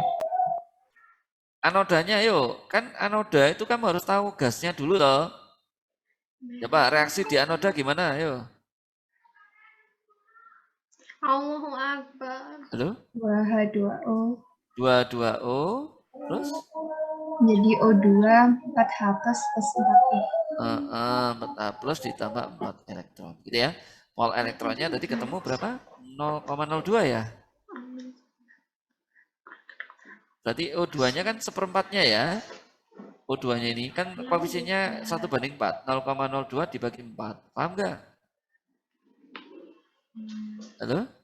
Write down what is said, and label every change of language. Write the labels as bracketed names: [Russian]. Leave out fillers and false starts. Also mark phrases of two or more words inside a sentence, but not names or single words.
[Indonesian] Anodanya yuk, kan anoda itu kamu harus tahu gasnya dulu toh. Coba reaksi di anoda gimana, yuk. [Arabic] الله أكبر. [Indonesian] Halo? H2O 22O, terus? jadi O2 4H plus 4E. 4A plus ditambah 4 elektron, gitu ya. Mol elektronnya tadi ketemu berapa? 0,02 ya? Berarti O2-nya kan seperempatnya ya. O2-nya ini kan koefisiennya 1/4. 0,02 dibagi 4. Paham nggak? Halo?